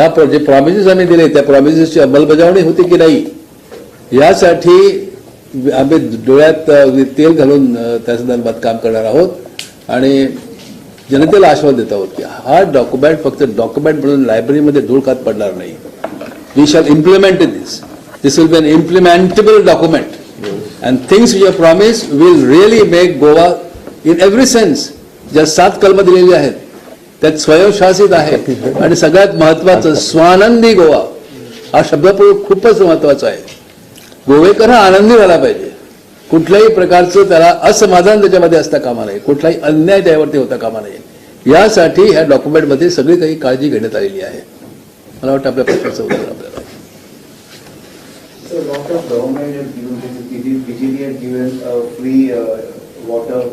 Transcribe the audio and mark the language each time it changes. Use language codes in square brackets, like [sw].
[mr] जे प्रॉमिसेस आम्ही दिले त्या प्रॉमिसेसची अंमलबजावणी होती की नाही यासाठी आम्ही डोळ्यात तेल घालून त्या संदर्भात काम करणार आहोत आणि जनतेला आश्वासन देत आहोत की हा डॉक्युमेंट फक्त डॉक्युमेंट म्हणून लायब्ररीमध्ये धूळ खात पडणार नाही. [en] We shall implement this. [mr] This will be an इम्प्लिमेंटेबल document [en] and things which are promised will really make Goa in every sense. [mr] ज्या 7 कलमं दिलेली आहेत त्यात स्वयंशासित आहे आणि सगळ्यात महत्वाचं स्वानंदी गोवा हा शब्दप्रयोग खूपच महत्वाचा आहे. गोवेकर हा आनंदी झाला पाहिजे. कुठल्याही प्रकारचं त्याला असमाधान त्याच्यामध्ये असता कामा नये, कुठलाही अन्याय त्यावरती होता कामा नये. यासाठी ह्या डॉक्युमेंटमध्ये सगळी काही काळजी घेण्यात आलेली आहे. मला वाटतं आपल्या प्रश्नाचं उत्तर आपल्याला. [en] So, lot of government has given, BJP has given free water.